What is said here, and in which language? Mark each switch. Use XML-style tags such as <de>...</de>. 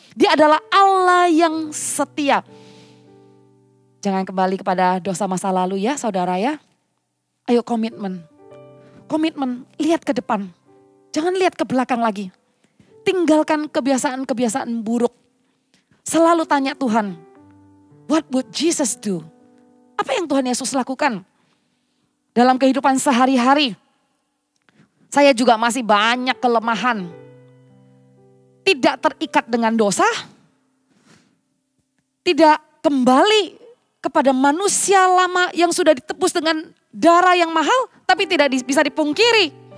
<id>Dia adalah Allah yang setia. Jangan kembali kepada dosa masa lalu ya saudara ya. Ayo komitmen. Komitmen, lihat ke depan. Jangan lihat ke belakang lagi. Tinggalkan kebiasaan-kebiasaan buruk. Selalu tanya Tuhan,</id> <en>what would Jesus do?</en> <id>Apa yang Tuhan Yesus lakukan dalam kehidupan sehari-hari? Saya juga masih banyak kelemahan. Tidak terikat dengan dosa, tidak kembali kepada manusia lama yang sudah ditebus dengan darah yang mahal, tapi tidak bisa dipungkiri.</id>